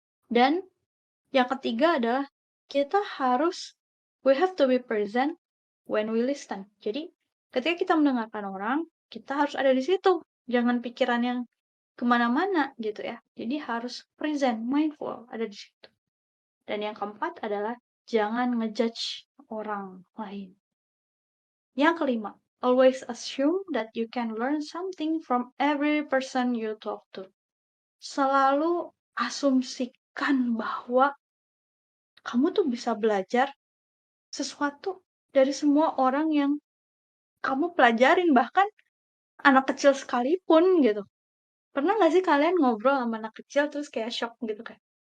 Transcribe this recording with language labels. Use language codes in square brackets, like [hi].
[en] Dan yang ketiga adalah kita harus we have to be present when we listen. [id] Jadi ketika kita mendengarkan orang, kita harus ada di situ. Jangan pikiran yang kemana-mana gitu ya. Jadi harus present, mindful, ada di situ. Dan yang keempat adalah jangan ngejudge orang lain. [en] Yang kelima, always assume that you can learn something from every person you talk to. [id] Selalu asumsikan bahwa kamu tuh bisa belajar sesuatu dari semua orang yang kamu pelajarin, bahkan anak kecil sekalipun gitu. Pernah nggak sih kalian ngobrol sama anak kecil terus kayak shock gitu kan?